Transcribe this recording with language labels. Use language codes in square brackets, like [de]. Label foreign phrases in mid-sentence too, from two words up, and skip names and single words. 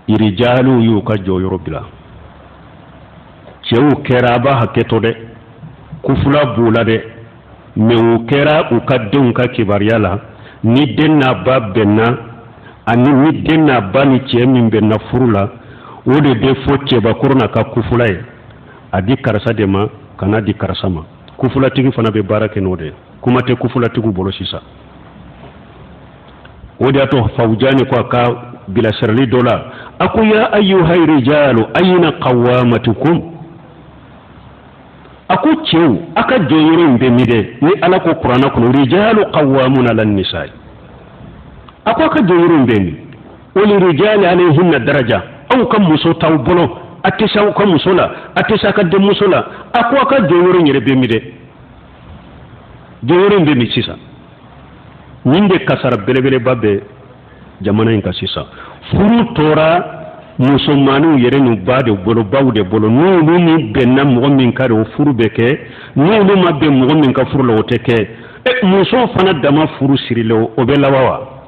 [bm] irijalu y'u ka jɔyɔrɔ bila cɛw kɛra a b'a hakɛ to dɛ kufula bula de me u kɛra u ka denw ka kibaruya la ni den n'a ba bɛnna ani ni den n'a ba ni cɛ min bɛnna furu la o de bɛ fɔ cɛbakɔrɔ n'a ka kufula ye a di karisa de ma kana di karisa ma kufulatigi fana bɛ baara kɛ n'o de ye kuma tɛ kufulatigiw bolo sisan o de y'a to Fawjani ko a ka bilasirali dɔ la a ko [ar] يا أيها الرجال أين قوامتكم [bm] a ko cɛw a ka jɔyɔrɔ in bɛ min dɛ ni Ala ko kuranna kɔnɔ [ar] الرجال قوامون على النساء [bm] a ko a ka jɔyɔrɔ in bɛ min [ar] وللرجال عليهن درجة [bm] aw ka muso t'aw bolo a tɛ se aw ka muso la a tɛ se a ka denmuso la a ko a ka jɔyɔrɔ in yɛrɛ bɛ min dɛ jɔyɔrɔ in bɛ min sisan nin de kasara belebeleba bɛ jamana in kan sisan furu tora musomanninw yɛrɛ n'u ba de bolo baw de bolo n'olu ni bɛnna mɔgɔ min ka de o furu bɛ kɛ n'olu ma bɛn mɔgɔ min ka furu la o tɛ kɛ musow fana dama furu sirilen o bɛ laban wa